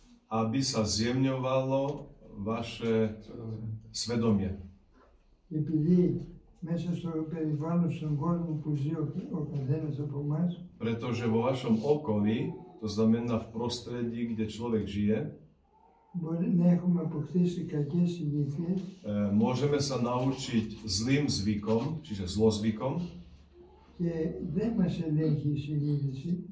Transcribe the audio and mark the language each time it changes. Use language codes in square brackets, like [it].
[sk] aby sa zjemňovalo vaše svedomie. [el] Επειδή μέσα στο περιβάλλον, στον κόσμο που ζει ο καθένας από εμάς, [sk] Pretože vo vašom okolí, to znamená v prostredí, kde človek žije, [el] μπορεί να έχουμε αποκτήσει κακές συνήθειες [sk] môžeme sa naučiť zlým zvykom, čiže zlozvykom, [el] και δεν μας ελέγχει η συνείδηση.